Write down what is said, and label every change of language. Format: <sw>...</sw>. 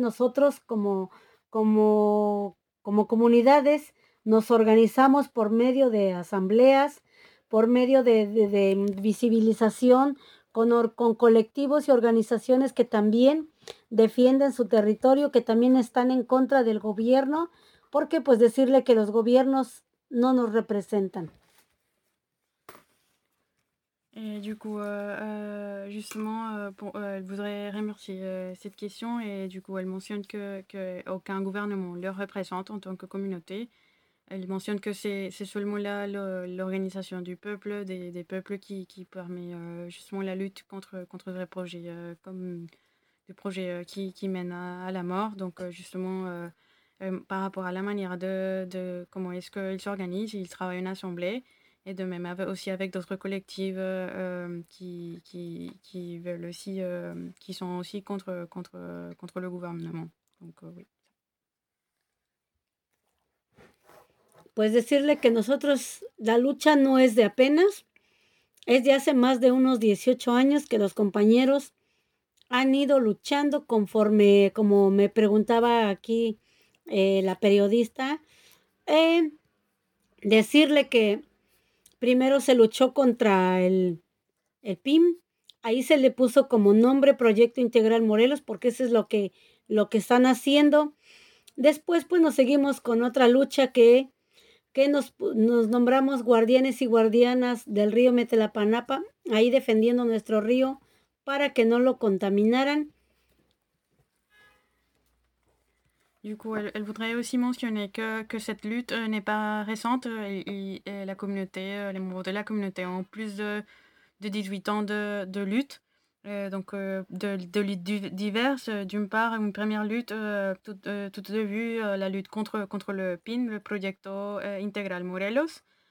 <es>Nosotros como comunidades nos organizamos por medio de asambleas, por medio de visibilización, con colectivos y organizaciones que también defienden su territorio, que también están en contra del gobierno, porque pues decirle que los gobiernos no nos representan.</es> <fr>Et du coup, justement, elle voudrait remercier cette question, et du coup, elle mentionne que aucun gouvernement leur représente en tant que communauté. Elle mentionne que c'est seulement là l'organisation du peuple, des peuples qui permet justement la lutte contre des projets comme des projets qui mènent à la mort. Donc justement, par rapport à la manière de comment est-ce qu'ils s'organisent, ils travaillent en assemblée, et de même aussi avec d'autres collectifs qui veulent aussi, qui sont aussi contre le gouvernement. Donc oui.</fr> <es>Pues decirle que nosotros, la lucha no es de apenas, es de hace más de unos 18 años que los compañeros han ido luchando conforme, como me preguntaba aquí la periodista, decirle que primero se luchó contra el PIM, ahí se le puso como nombre Proyecto Integral Morelos, porque eso es lo que están haciendo. Después pues nos seguimos con otra lucha que nos nombramos guardianes y guardianas del río Metlapanapa, ahí defendiendo nuestro río para que no lo contaminaran.</es> <fr>Du coup, elle voudrait aussi mentionner que cette lutte n'est pas récente. Et la communauté, les membres de la communauté ont plus de 18 ans de lutte. Donc, de luttes diverses. D'une part, une première lutte toute de vue, la lutte contre le PIN, le Proyecto Integral Morelos.</fr>